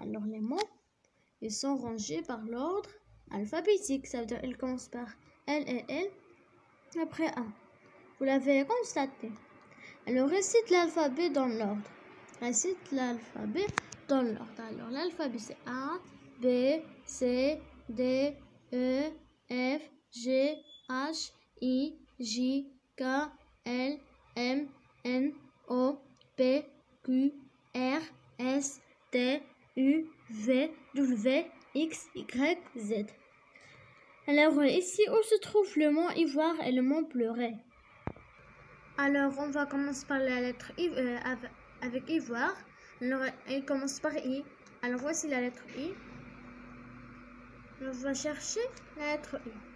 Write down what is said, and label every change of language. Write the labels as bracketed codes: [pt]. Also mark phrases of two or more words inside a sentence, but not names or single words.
[fr] Alors, les mots, ils sont rangés par l'ordre alphabétique. Ça veut dire qu'ils commencent par L et L, après A. Vous l'avez constaté. Alors, récite l'alphabet dans l'ordre. Récite l'alphabet dans l'ordre. Alors, l'alphabet, c'est A, B, C, D, E, F, G, H, I, J, K, L, M, N, O, P, Q, R, S, T, U, V, W, X, Y, Z. Alors ici, où se trouve le mot ivoire et le mot pleurer? Alors on va commencer par la lettre I avec ivoire. Alors il commence par I. Alors voici la lettre I. On va chercher la lettre I.